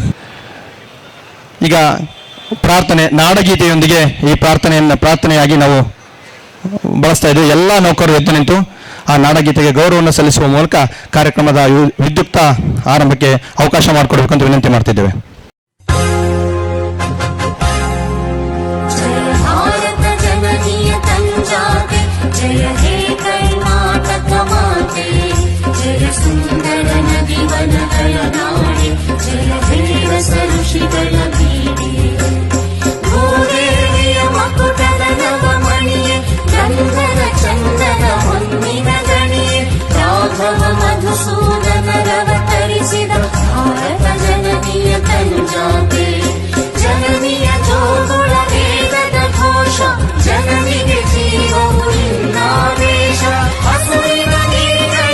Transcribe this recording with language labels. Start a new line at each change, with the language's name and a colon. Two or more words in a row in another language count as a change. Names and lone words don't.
Kannada: ಈಗ ಪ್ರಾರ್ಥನೆ, ನಾಡಗೀತೆಯೊಂದಿಗೆ ಈ ಪ್ರಾರ್ಥನೆಯಾಗಿ ನಾವು ಬಳಸ್ತಾ ಇದ್ದೇವೆ. ಎಲ್ಲ ನೌಕರರು ಎದ್ದು ನಿಂತು ಆ ನಾಡಗೀತೆಗೆ ಗೌರವವನ್ನು ಸಲ್ಲಿಸುವ ಮೂಲಕ ಕಾರ್ಯಕ್ರಮದ ವಿದ್ಯುಕ್ತ ಆರಂಭಕ್ಕೆ ಅವಕಾಶ ಮಾಡಿಕೊಡ್ಬೇಕಂತ ವಿನಂತಿ ಮಾಡ್ತಿದ್ದೇವೆ. ಜಯ ಹೇ ಕರ್ನಾಟಕ ಮಾತೆ, ಜಯ ಸುಂದರ ನದಿ ವನ ನಾಡೆ, ಜಯ ಹೇ ರಸ ಋಷಿಗಳ ಬೀಡೆ, ಗೋದೇವಿಯ ಮಕುಟದ ನವಮಣಿಯೇ, ಗಂಧದ ಚಂದನ ಹೊನ್ನಿನ ಗಣಿಯೇ, ರಾಘವ ಮಧುಸೂದನರವತರಿಸಿದ ಭಾರತ ಜನನಿಯ ತಂಜಾತೆ, ಜನನಿಯ ಜೋಗುಳ ವೇದದ ಘೋಷ, ಜನನಿಗೆ ಜೀವವು ಇನ್ನಾವೇಶ, ಹಸುವಿನ ನೀಗಳ